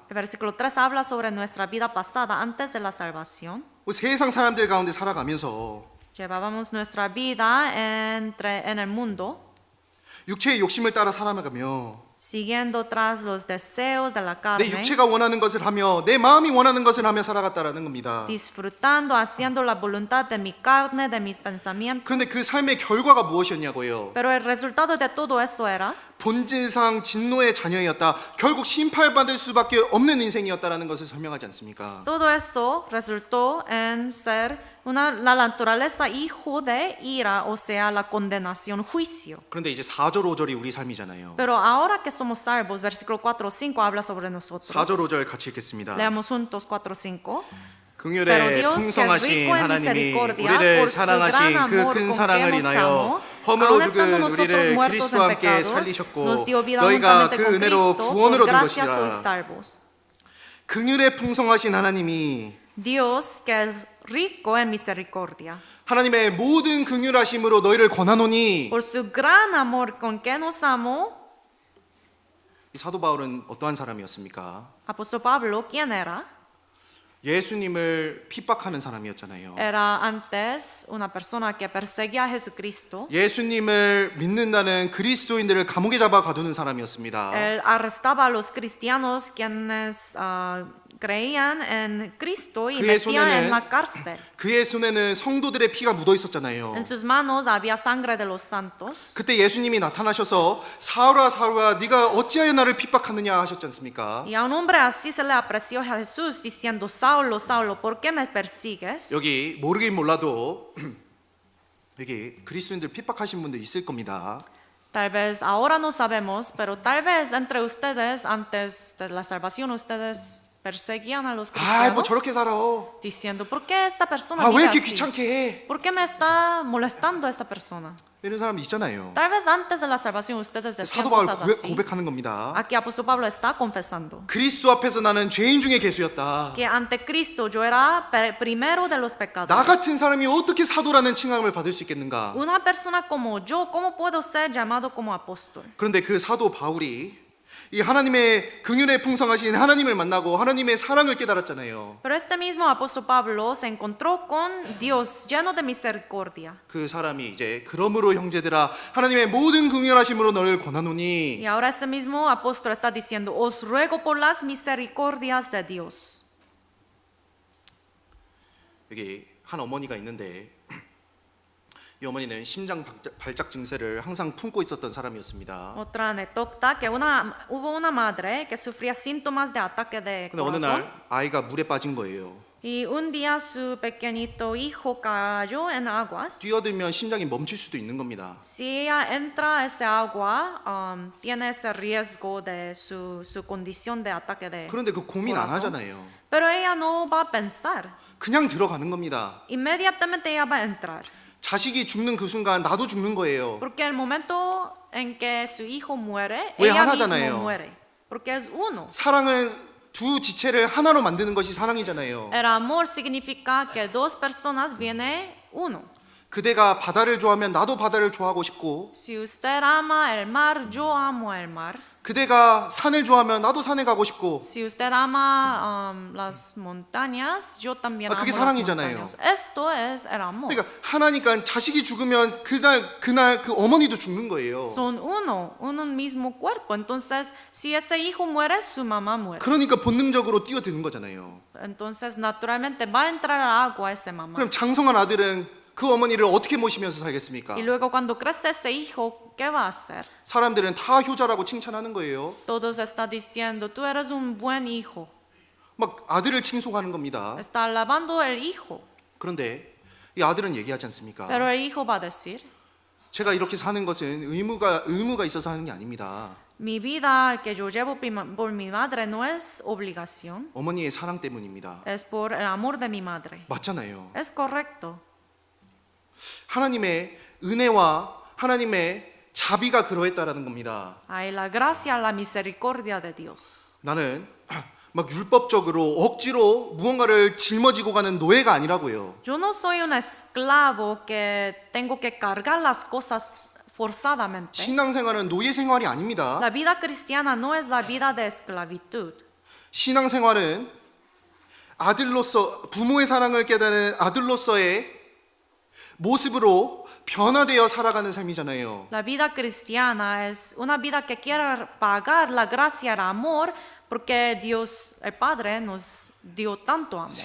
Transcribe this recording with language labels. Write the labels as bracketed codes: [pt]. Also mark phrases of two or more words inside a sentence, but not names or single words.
[es] El versículo 3 habla sobre nuestra vida pasada antes de la salvación. [ko] 세상 사람들 가운데 살아가면서 [es] Llevábamos nuestra vida en el mundo, [ko] 육체의 욕심을 따라 살아가며 [es] siguiendo tras los deseos de la [ko] 내 [es] carne, [ko] 육체가 원하는 것을 하며 내 마음이 원하는 것을 하며 살아갔다라는 겁니다. [es] disfrutando, haciendo la voluntad de mi carne, de mis pensamientos. [ko] 그런데 그 삶의 결과가 무엇이었냐고요? [es] Pero el resultado de todo eso era [ko] 본질상 진노의 자녀였다. 결국 심판받을 수밖에 없는 인생이었다라는 것을 설명하지 않습니까? [es] todo eso resultó en ser la naturaleza hijo de ira, o sea, la condenación, juicio. [ko] 그런데 이제 4절 5절이 우리 삶이잖아요. [es] Pero ahora que somos salvos, versículo 4 o 5 habla sobre nosotros. [ko] 4절 5절 같이 읽겠습니다. [es] Leamos juntos 4 o 5. Pero [ko] 긍휼의 [es] Dios, que es [ko] 풍성하신 [es] rico en [ko] 하나님이 [es] misericordia, [ko] 우리를 [es] por su gran [ko] 사랑하신 그 [es] amor [ko] 큰 [es] con que [ko] 사랑을 [es] nos [ko] 인하여 [es] amó, [ko] 허물로 [es] aun estando [ko] 죽은 [es] nosotros [ko] 우리를 [es] muertos [ko] 그리스도와 [es] en [ko] 함께 [es] pecados, [ko] 살리셨고 [es] nos dio vida [ko] 너희가 [es] juntamente [ko] 그 [es] con [ko] 은혜로 [es] Cristo, [ko] 구원을 [es] por [ko] 얻은 [es] gracia sois [ko] 것이라. [es] salvos. [ko] 긍휼의 풍성하신 하나님이 [es] Dios, que es rico en misericordia, [ko] 하나님의 모든 긍휼하심으로 너희를 권하노니 [es] por su gran amor con que nos amó. [ko] 이 사도 바울은 어떠한 사람이었습니까? [es] Apóstol Pablo, ¿quién era? [ko] 예수님을 핍박하는 사람이었잖아요. [es] Era antes una persona que perseguía a Jesucristo. [ko] 예수님을 믿는다는 그리스도인들을 감옥에 잡아 가두는 사람이었습니다. [es] Él arrestaba a los cristianos quienes creían en Cristo y [ko] 그의 [es] metía [ko] 손에는 [es] en la cárcel. [ko] 그의 손에는 성도들의 피가 묻어 있었잖아요. [es] En sus manos había sangre de los santos. [ko] 그때 예수님이 나타나셔서 사울아 사울아 네가 어찌하여 나를 핍박하느냐 하셨지 않습니까? [es] Y a un hombre así se le apreció a Jesús diciendo, Saulo, Saulo, ¿por qué me persigues? [ko] 여기 모르긴 몰라도 여기 그리스도인들 핍박하신 분들 있을 겁니다. [es] Tal vez ahora no sabemos, pero tal vez entre ustedes, antes de la salvación, ustedes perseguían a los [ko] 아, [es] cristianos [ko] 뭐 저렇게 살아. [es] diciendo, ¿por qué esta persona [ko] 아, 왜 [es] vive [ko] 이렇게 [es] así? [ko] 귀찮게 해? [es] ¿Por qué me está molestando esta persona? [ko] 이런 사람이 있잖아요. [es] Tal vez antes de la salvación ustedes decían [ko] 사도 바울 [es] cosas así. [ko] 고백하는 겁니다. [es] Aquí apóstol Pablo está confesando [ko] 그리스도 앞에서 나는 죄인 중에 괴수였다. [es] que ante Cristo yo era primero de los [ko] 나 [es] pecadores. [ko] 같은 사람이 어떻게 사도라는 칭함을 받을 수 있겠는가? [es] Una persona como yo, ¿cómo puedo ser llamado como apóstol? [ko] 그런데 그 사도 바울이 이 하나님의 긍휼에 풍성하신 하나님을 만나고 하나님의 사랑을 깨달았잖아요. [es] Pero este mismo apóstol Pablo se encontró con Dios lleno de misericordia. [ko] 그 사람이 이제 그러므로 형제들아 하나님의 모든 긍휼하심으로 너를 권하노니 [es] Y ahora ese mismo apóstol está diciendo, os ruego por las misericordias de Dios. [ko] 여기 한 어머니가 있는데 이 어머니는 심장 발작 증세를 항상 품고 있었던 사람이었습니다. [es] Otra anécdota, que hubo una madre que sufría síntomas de ataque de [ko] 근데 어느 [es] corazón. [ko] 날 아이가 물에 빠진 거예요. [es] Y un día su pequeñito hijo cayó en aguas. [ko] 뛰어들면 심장이 멈출 수도 있는 겁니다. [es] Si ella entra a esa agua, tiene ese riesgo de su condición de ataque de [ko] 그런데 그 고민 안 [es] corazón. [ko] 하잖아요. [es] Pero ella no va a pensar. [ko] 그냥 들어가는 겁니다. [es] Inmediatamente ella va a entrar. [ko] 자식이 죽는 그 순간 나도 죽는 거예요. [es] Porque el momento en que su hijo muere, [ko] 왜 [es] ella [ko] 하나잖아요. [es] mismo muere. Porque es uno. [ko] 사랑은 두 지체를 하나로 만드는 것이 사랑이잖아요. [es] El amor significa que dos personas viene uno. [ko] 그대가 바다를 좋아하면 나도 바다를 좋아하고 싶고 [es] Si usted ama el mar, yo amo el mar. [ko] 그대가 산을 좋아하면 나도 산에 가고 싶고 [es] Si usted ama las montañas, yo también amo [ko] 그게 [es] las [ko] 사랑이잖아요. [es] montañas. Esto es el amor. [ko] 그러니까 하나니까 자식이 죽으면 그날 그 어머니도 죽는 거예요. [es] Son uno mismo cuerpo. Entonces, si ese hijo muere, su mamá muere. [ko] 그러니까 본능적으로 뛰어드는 거잖아요. [es] Entonces, naturalmente va a entrar al agua ese mamá. [ko] 그럼 장성한 아들은 그 어머니를 어떻게 모시면서 살겠습니까? [es] Y luego cuando crece ese hijo, ¿qué va a hacer? [ko] 사람들은 다 효자라고 칭찬하는 거예요. [es] Todos está diciendo, tú eres un buen hijo. [ko] 막 아들을 칭송하는 겁니다. [es] Está alabando el hijo. [ko] 그런데 이 아들은 얘기하지 않습니까? [es] Pero el hijo va a decir, [ko] 제가 이렇게 사는 것은 의무가 있어서 하는 게 아닙니다. [es] mi vida que yo llevo por mi madre no es obligación, [ko] 어머니의 사랑 때문입니다. [es] es por el amor de mi madre. [ko] 맞잖아요. [es] Es correcto. [ko] 하나님의 은혜와 하나님의 자비가 그러했다라는 겁니다. [es] Hay la gracia, la misericordia de Dios. [ko] 나는 막 율법적으로 억지로 무언가를 짊어지고 가는 노예가 아니라고요. [es] Yo no soy un esclavo que tengo que cargar las cosas forzadamente. [ko] 신앙생활은 노예 생활이 아닙니다. [es] La vida cristiana no es la vida de esclavitud. [ko] 신앙생활은 아들로서 부모의 사랑을 깨달은 아들로서의 모습으로 변화되어 살아가는 삶이잖아요. [es] La vida cristiana es una vida que quiere pagar la gracia, el amor, porque Dios, el Padre, nos dio tanto amor.